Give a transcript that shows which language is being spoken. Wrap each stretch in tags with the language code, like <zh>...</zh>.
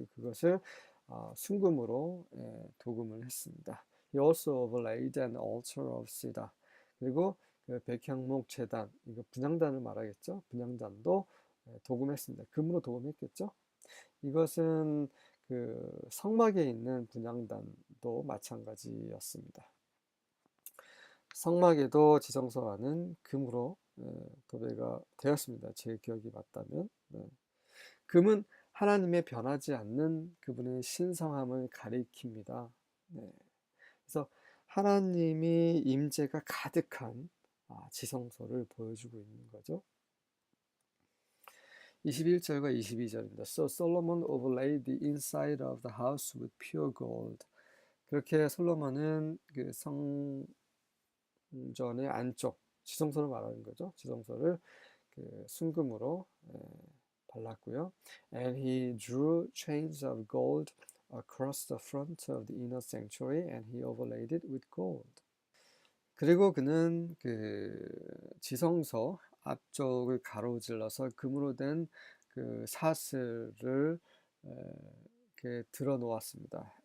<ko>그것을 순금으로 도금을 했습니다.</ko> <en>He also overlaid an altar of cedar.</en> <ko>그리고 그 백향목 제단, 이거 분향단을 말하겠죠. 분향단도 도금했습니다. 금으로 도금했겠죠. 이것은 그 성막에 있는 분향단도 마찬가지였습니다. 성막에도 지성소 안은 금으로 도배가 되었습니다. 제 기억이 맞다면. 금은 하나님의 변하지 않는 그분의 신성함을 가리킵니다. 그래서 하나님이 임재가 가득한 지성소를 보여주고 있는 거죠. 21절과 22절입니다.</ko> <en>So Solomon overlaid the inside of the house with pure gold.</en> <ko>그렇게 솔로몬은 그 성전의 안쪽, 지성소를 말하는 거죠. 지성소를 그 순금으로 발랐고요.</ko> <en>And he drew chains of gold across the front of the inner sanctuary, and he overlaid it with gold.</en> <ko>그리고 그는 그 지성소 앞쪽을 가로질러서 금으로 된 그 사슬을 이렇게 들어 놓았습니다.</ko>